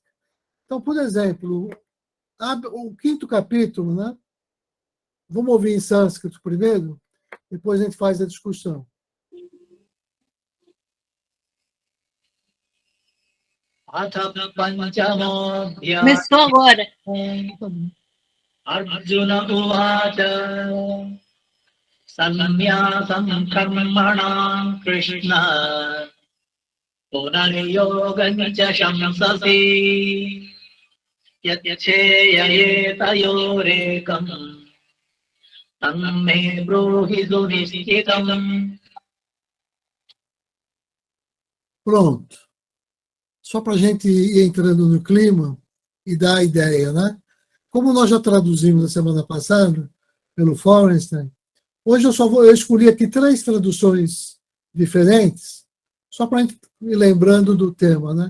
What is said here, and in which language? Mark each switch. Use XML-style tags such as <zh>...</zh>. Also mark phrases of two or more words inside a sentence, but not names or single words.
<pt>Então, por exemplo, o quinto capítulo, né? Vamos ouvir em sânscrito primeiro, depois a gente faz a discussão. Começou agora.</pt> <sa>Arjuna Uvacha Sanyasam Karmanam Krishna Punaryogancha Shamsasi Yacheyayetayorekam Tamme Bruhi Sunishchitam.</sa> <pt>Pronto. Só para a gente ir entrando no clima e dar a ideia, né? Como nós já traduzimos na semana passada, pelo Forenstein, hoje eu escolhi aqui 3 traduções diferentes, só para a gente ir lembrando do tema, né?</pt>